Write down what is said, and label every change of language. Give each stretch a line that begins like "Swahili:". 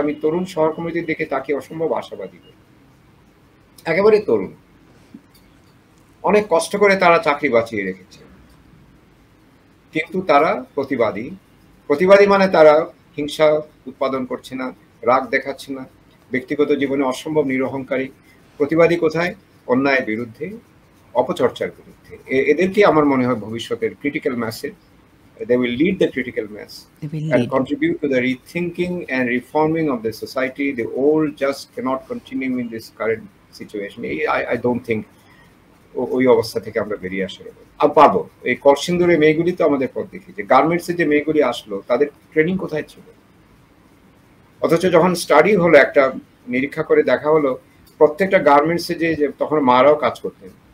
Bangla: আমি তরুণ শহর কমিটির দিকে তাকে অসম্ভব আশাবাদী হই। একেবারে তরুণ, অনেক কষ্ট করে তারা চাকরি বাঁচিয়ে রেখেছে, কিন্তু তারা প্রতিবাদী। প্রতিবাদী মানে তারা হিংসা উৎপাদন করছে না, রাগ দেখাচ্ছে না, ব্যক্তিগত জীবনে অসম্ভব নিরহংকারী। প্রতিবাদী কোথায়? অন্যায়ের বিরুদ্ধে, অপচর্চার বিরুদ্ধে। এদেরকে আমার মনে হয় ভবিষ্যতের critical ম্যাসে,
English: they will lead the critical mass and contribute to the rethinking and reforming of the society. The old just cannot continue in this current situation. I don't think
Bangla: ওই অবস্থা থেকে আমরা বেরিয়ে আসতে পারবো। এই কলসিন্দুরের মেয়েগুলি তো আমাদের পথ দেখিয়েছে। গার্মেন্টসে যে মেয়েগুলি আসলো তাদের ট্রেনিং কোথায় ছিল? অথচ যখন স্টাডি হলো, একটা নিরীক্ষা করে দেখা হলো, প্রত্যেকটা গার্মেন্টসে যে তখন মারাও কাজ করতেন।